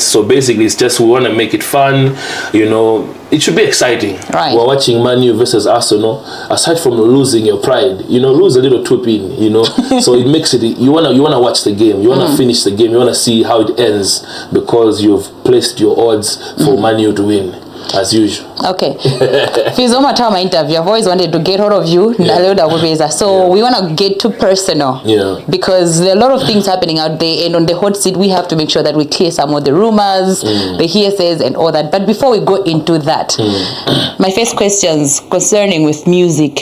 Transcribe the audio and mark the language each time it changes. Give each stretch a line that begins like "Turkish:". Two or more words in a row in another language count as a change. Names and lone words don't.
English: So basically, it's just we want to make it fun. You know, it should be exciting. Right. We're watching Man U versus Arsenal. Aside from losing your pride, you know, lose a little twopin. You know, so it makes it. You wanna watch the game. You wanna finish the game. You wanna see how it ends because you've placed your odds for Man U to win, as usual. Okay. Fizo Matama interview. I've always wanted to get hold of you. So we want to get too personal. Yeah. Because there are a lot of things happening out there, and on the hot seat, we have to make sure that we clear some of the rumors, the hearsays, and all that. But before we go into that, my first questions concerning with music.